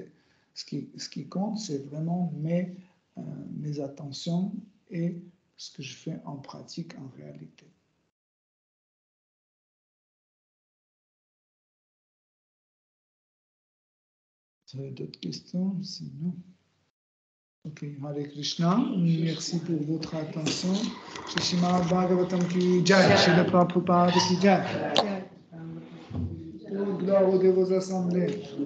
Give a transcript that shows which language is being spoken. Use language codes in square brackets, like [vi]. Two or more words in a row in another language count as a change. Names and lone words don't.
[fr] Ce qui compte, c'est vraiment mes attentions et ce que je fais en pratique, en réalité. Vous avez d'autres questions? Sinon. [sa] Ok, हरे कृष्ण, [fr] merci pour votre attention. [hi] श्रीमद् भागवतम् की जय श्रील प्रभुपाद की जय. [fr] Gloire aux vos assemblées.